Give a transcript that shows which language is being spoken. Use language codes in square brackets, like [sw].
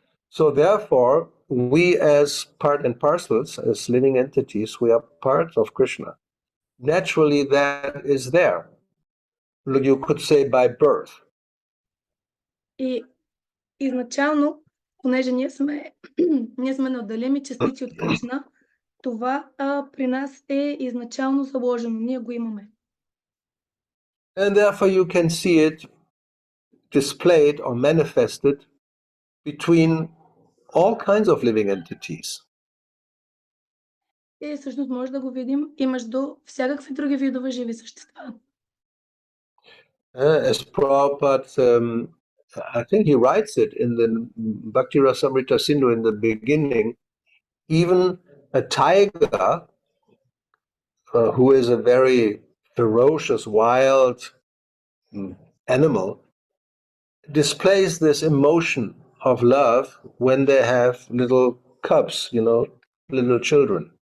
[en] So therefore, we as part and parcels, as living entities, we are part of Krishna. Naturally, that is there. You could say by birth. [bg] И изначално, понеже ние сме неотделими частици от Кришна, това при нас е изначално заложено. Ние го имаме. [en] And therefore you can see it displayed or manifested between all kinds of living entities. [bg] И всъщност може да го видим и между всякакви други видове живи същества. [en] As Prabhupada, I think he writes it in the Bhakti Rasamrita Sindhu in the beginning, even a tiger, who is a very ferocious, wild animal, displays this emotion of love when they have little cubs, little children.